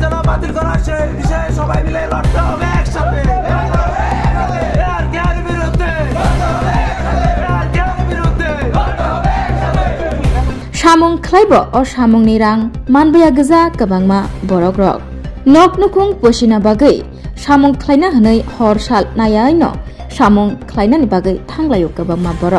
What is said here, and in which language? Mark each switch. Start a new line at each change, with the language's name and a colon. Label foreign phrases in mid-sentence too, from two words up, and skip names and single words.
Bangla: বাতিল করা সেই বিষয়ে সবাই মিলে লড়তে হবে একসাথে।
Kok Borok: Samung khlaibo o samung ni rang manbaya geza kabangma borok rok nok nukung posina bagai samung khlaina hanai hor sal nayai no samung khlaina ni bagai thanglayo kabangma borok